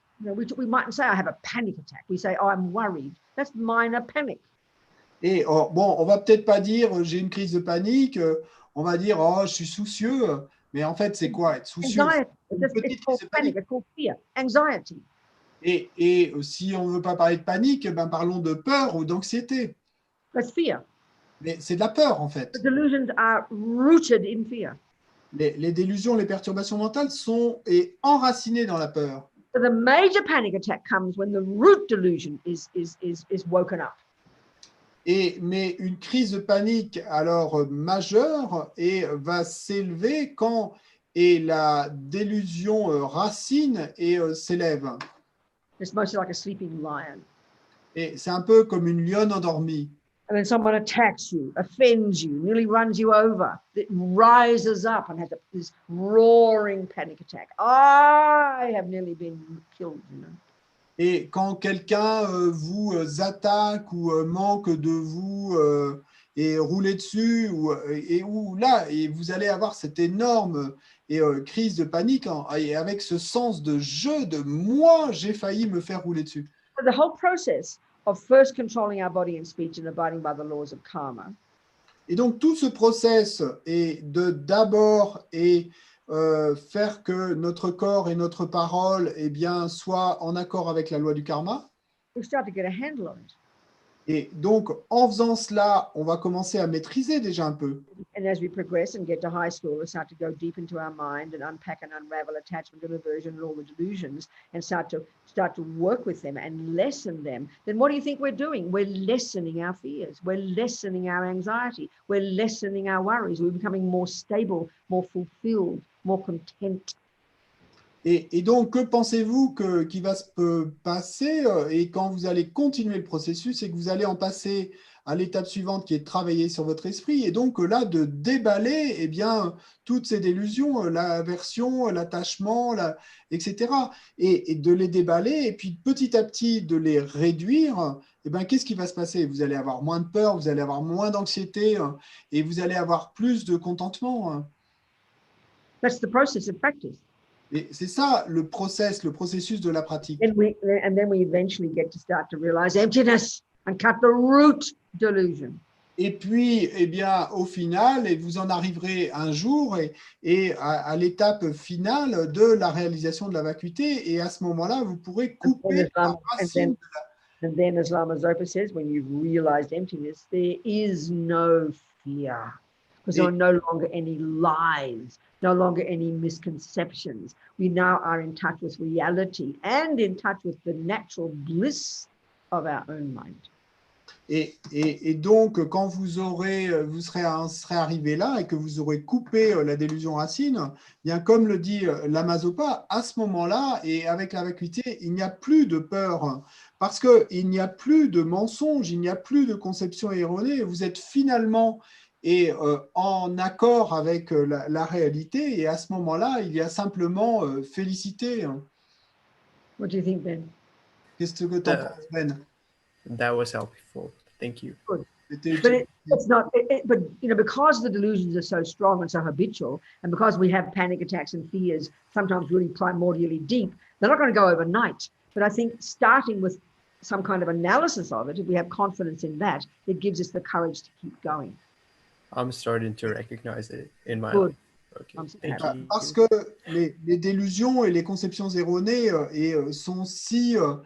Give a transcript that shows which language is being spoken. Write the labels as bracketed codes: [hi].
[en] You know, we mightn't say I have a panic attack. We say, oh, I'm worried. That's minor panic. [fr] Et bon, on va peut-être pas dire j'ai une crise de panique, on va dire oh, je suis soucieux. Mais en fait, c'est quoi être soucieux? [en] Anxiety. [fr] Une [en] It's [fr] petite [en] called [fr] crise de [en] panic. [fr] panique. [en] It's called fear. Anxiety. [fr] Et si on ne veut pas parler de panique, ben parlons de peur ou d'anxiété. [en] That's fear. [fr] Mais c'est de la peur, en fait. [en] The delusions are rooted in fear. [fr] Les délusions, les perturbations mentales sont enracinées dans la peur. [en] So the major panic attack comes when the root delusion is woken up. [fr] Mais une crise de panique alors majeure va s'élever quand la délusion racine s'élève. [en] It's mostly like a sleeping lion. [fr] Et c'est un peu comme une lionne endormie. [en] And then someone attacks you, offends you, nearly runs you over. It rises up and has this roaring panic attack. I have nearly been killed, you know. [fr] Et quand quelqu'un vous attaque ou manque de vous et rouler dessus, et vous allez avoir cette énorme crise de panique et avec ce sens de jeu, de moi, j'ai failli me faire rouler dessus. [en] So the whole process of first controlling our body and speech and abiding by the laws of karma. [fr] Et donc tout ce process est d'abord faire que notre corps et notre parole soient en accord avec la loi du karma. [en] We start to get a handle on it. [fr] Et donc, en faisant cela, on va commencer à maîtriser déjà un peu. [en] And as we progress and get to high school, we start to go deep into our mind and unpack and unravel attachment and aversion and all the delusions and start to work with them and lessen them. Then what do you think we're doing? We're lessening our fears. We're lessening our anxiety. We're lessening our worries. We're becoming more stable, more fulfilled, more content. [fr] Et donc, que pensez-vous qui va se passer et quand vous allez continuer le processus, c'est que vous allez en passer à l'étape suivante qui est de travailler sur votre esprit et donc là, de déballer toutes ces délusions, l'aversion, l'attachement, etc. Et de les déballer et puis petit à petit de les réduire. Qu'est-ce qui va se passer? Vous allez avoir moins de peur, vous allez avoir moins d'anxiété et vous allez avoir plus de contentement. [en] That's the process of practice. [fr] Et c'est ça le processus de la pratique. [en] And then we eventually get to start to realize emptiness and cut the root delusion. [fr] Et puis, au final, vous en arriverez un jour et à l'étape finale de la réalisation de la vacuité. Et à ce moment-là, vous pourrez couper la racine. [en] And then, as Lama Zopa says, when you've realized emptiness, there is no fear. Because there are no longer any lies, no longer any misconceptions. We now are in touch with reality and in touch with the natural bliss of our own mind. [fr] Et donc, quand vous serez arrivé là et que vous aurez coupé la délusion racine, bien comme le dit Lama Zopa, à ce moment-là, et avec la vacuité, il n'y a plus de peur, parce qu'il n'y a plus de mensonges, il n'y a plus de conceptions erronées. Vous êtes finalement en accord avec la réalité, et à ce moment-là, il y a simplement félicité. [en] What do you think, Ben? [fr] Qu'est-ce que tu en penses, Ben? [en] That was helpful. Thank you. Good. But it's not. But you know, because the delusions are so strong and so habitual, and because we have panic attacks and fears, sometimes really primordially deep, they're not going to go overnight. But I think starting with some kind of analysis of it, if we have confidence in that, it gives us the courage to keep going. I'm starting to recognize it in my Good. life. Okay. Thank you. [fr] Parce que les délusions et les conceptions erronées sont si